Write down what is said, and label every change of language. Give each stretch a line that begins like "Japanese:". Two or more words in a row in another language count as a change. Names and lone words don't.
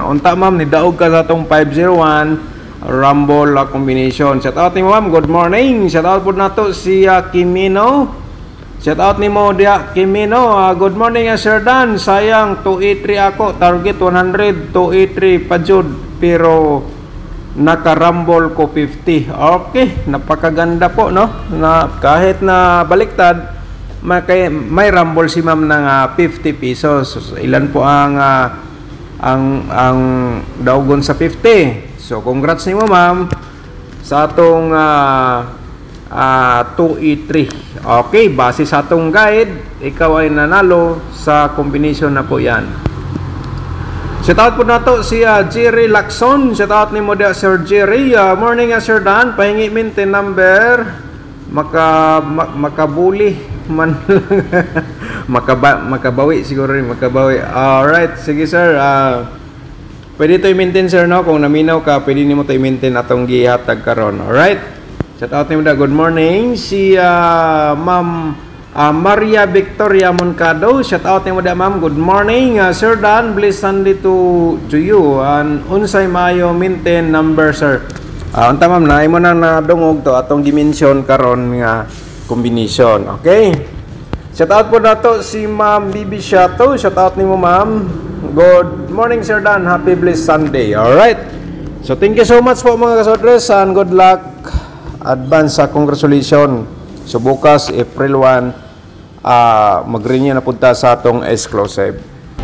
Cebuano: Unta, Ma'am, nidaog ka sa tong 501 rumble combination.
English: Shout out
Cebuano: nimo, Ma'am.
English: Good morning. Shout out
Cebuano: po nato si Kimino.
English: Shout out
Cebuano: nimo dia, Kimino.
English: Good morning,
Cebuano: Sir Dan. Sayang 283 ako, target 100, 283 pa jud, pero nakarambol ko 50.
Filipino: Okay, napakaganda po, no? Na kahit na baliktad, may rumble si Ma'am ng 50 pesos. So, ilan po ang daugon sa 50?
Cebuano: So congrats nimo, Ma'am, sa atong 283. Okay, base sa atong guide,
Filipino: ikaw ay nanalo sa combination na po yan.
English: Shout out
Filipino: po na to si Jerry Lacson.
English: Shout out
Cebuano: ni mo dia, Sir Jerry.
English: Morning, Sir Dan.
Cebuano: Pahingi
English: maintain number.
Cebuano: Makabuli man makabawi siguro rin, makabawi.
Filipino: Alright, sige, Sir. Pwede to i-maintain, Sir, no?
Cebuano: Kung naminaw ka, pwede nimo to i-maintain atong gihatag karon. Alright.
English: Shout out
Cebuano: ni mo dia.
English: Good morning.
Cebuano: Si Ma'am Maria Victoria Moncado.
English: Shout out
Cebuano: ni mo dia, Ma'am.
English: Good morning, Sir Dan. Blessed Sunday to you.
Cebuano: And unsay maayo
English: maintain number,
Cebuano: Sir? Unta, Ma'am, na imo nang nadungog to atong dimension karon nga combination. Okay?
English: Shout out
Filipino: po nato si Ma'am Bibi Shato.
English: Shout out
Cebuano: nimo, Ma'am.
English: Good morning, Sir Dan. Happy blessed Sunday. All right. So thank you so much po, mga kasodres, and good luck.
Cebuano: Advance sa congratulations. So bukas April 1 mag-renew na punta sa atong exclusive.